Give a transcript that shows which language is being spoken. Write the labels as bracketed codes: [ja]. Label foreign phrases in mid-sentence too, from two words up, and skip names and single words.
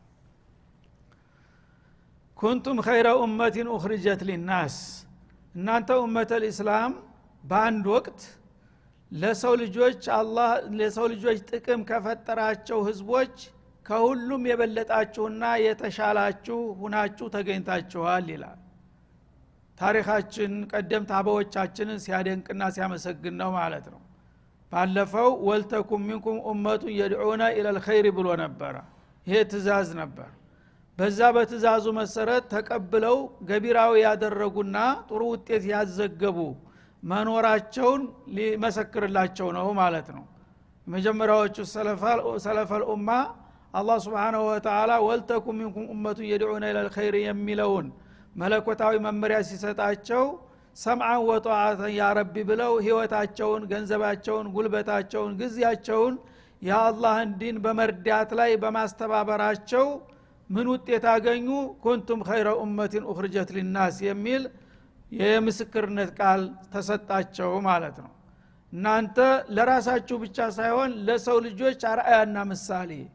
[ar] كنتم خير أمة أخرجت للناس [am] እናንተ [ar] أمة الإسلام [am] በአንድ ወቅት ለሰው ልጆች አላህ ለሰው ልጆች ጥቅም ከፈጠራቸው ህዝቦች ከሁሉም የበለጣችሁና የተሻላችሁ ሁናችሁ ተገኝታችኋል ይላል ታሪካችን ቀደምት አባዎቻችንን ሲያደንቅና ሲያመሰግን ነው ማለት ነው ባለፈው [ar] ولتكن منكم أمة يدعون إلى الخير [am] ብሎ ነበር ይሄ ትእዛዝ ነበር በዛ በትእዛዙ መሰረት ተቀብለው ገቢራዊ ያደረጉና ጥሩ ውጤት ያዘገቡ መኖራቸውን ሊመሰክርላቸው ነው ማለት ነው መጀመሪያዎቹ [ar] سلف الأمة [am] አላህ Subhanahu [ar] وتعالى ولتكن منكم أمة يدعون إلى الخير [am] የሚለውን መለኮታዊ መመሪያ ሲሰጣቸው [ar] سمعا وطاعة يا ربي [am] ብለው ህይወታቸውን ገንዘባቸውን ጉልበታቸውን ግዚያቸውን የአላህን ዲን በመርዳት ላይ በማስተባበራቸው ምን ውጤት አገኙ [ar] كنتم خير أمة أخرجت للناس [am] የሚል የምስክርነት ቃል ተሰጣቸው ማለት ነው እናንተ ለራሳችሁ ብቻ ሳይሆን ለሰው ልጆች አርአያና ምሳሌ